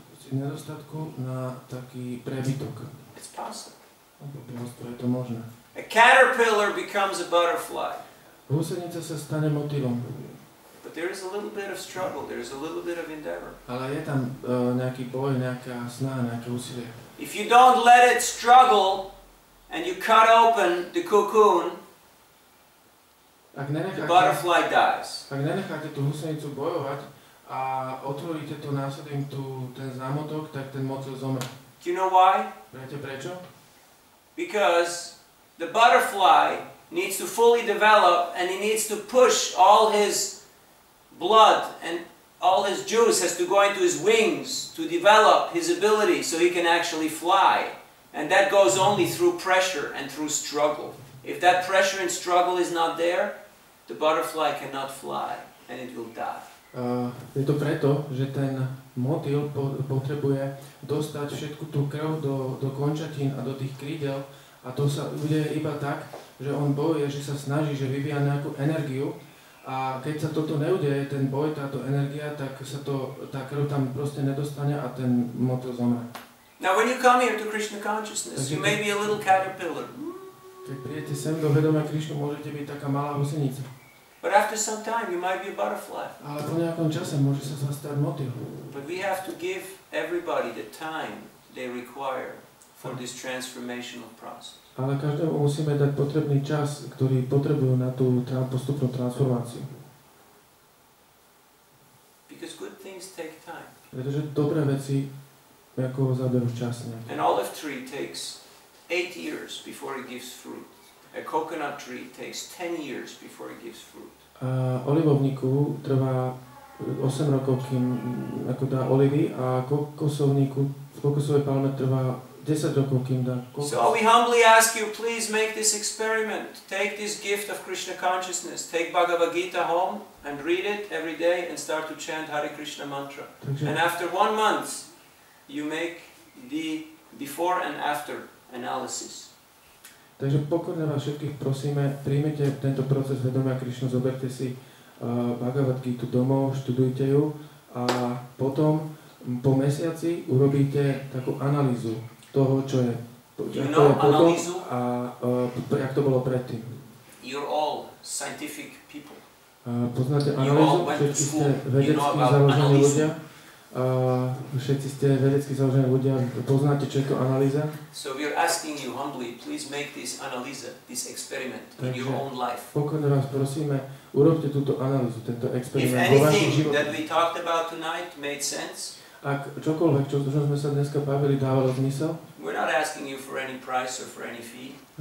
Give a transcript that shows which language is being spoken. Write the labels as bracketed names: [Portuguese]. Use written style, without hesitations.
[Slovak] Nedostatku na taký prebytok. [English] It's possible. [Slovak] Prosto je to možné. [English] A caterpillar becomes a butterfly. [Slovak] Húsenica sa stane motýlom. [English] But there is a little bit of struggle, there is a little bit of endeavor. [Slovak] Ale je tam nejaký boj, nejaká snaha, nejaké úsilie. [English] If you don't let it struggle and you cut open the cocoon, the butterfly dies. [Slovak] Ak nenecháte tú húsenicu bojovať a otvoríte to následím ten zámotok, tak ten motýl zomre. [English] Do you know why? [Slovak] Viete prečo? [English] Because the butterfly needs to fully develop and he needs to push all his blood and all his juice has to go into his wings to develop his ability so he can actually fly. And that goes only through pressure and through struggle. If that pressure and struggle is not there, the butterfly cannot fly and it will die. [Slovak] Je to preto, že ten motýl potrebuje dostať všetku tú krv do končatín a do tých krídel a to sa udeje iba tak, že on bojuje, že sa snaží, že vyvíja nejakú energiu a keď sa toto neudeje, ten boj, táto energia, tak sa tá krv tam proste nedostane a ten motýl zomre. [English] Now when you come here to Krishna consciousness, you may be a little caterpillar. [Slovak] Keď prídete sem do vedomia Krišnu, môžete byť taká malá husenica. [English] But after some time you might be a butterfly. [Slovak] Ale po nejakom čase môže sa stať motýl. [English] But we have to give everybody the time they require for this transformational process. [Slovak] Ale každému musíme dať potrebný čas, ktorý potrebujú na tú postupnú transformáciu. [English] Because good things take time. [Slovak] Pretože dobré veci ako zaberú čas. [English] An olive tree takes 8 years before it gives fruit. A coconut tree takes 10 years before it gives fruit. [Slovak] A olivovníku trvá 8 rokov, kým ako dá olivy a kokosovej palme trvá 10 rokov, kým dá kokos. [English] So we humbly ask you, please make this experiment. Take this gift of Krishna consciousness. Take Bhagavad Gita home and read it every day and start to chant Hare Krishna mantra. And after 1 month, you make the before and after analysis. [Slovak] Takže pokorne vás všetkých prosíme, príjmite tento proces vedomia Krišnu, zoberte si Bhagavad Gitu domov, študujte ju a potom po mesiaci urobíte takú analýzu toho, čo je, potom a jak to bolo predtým. [English] You're all scientific people. [Slovak] Poznáte analýzu, všetci ste vedecky založení ľudia. Všetci ste vedecky založení ľudia, poznáte, čo je to analýza? [English] So we are asking you humbly, please make this analyza, this experiment in your own life. [Slovak] Pokorne vás prosíme, urobte túto analýzu, tento experiment vo vašich životoch. [English] If anything that we talked about tonight made sense, [Slovak] ak čokoľvek, čo sme sa dneska bavili, dávalo zmysel, [English] we're not asking you for any price or for any fee.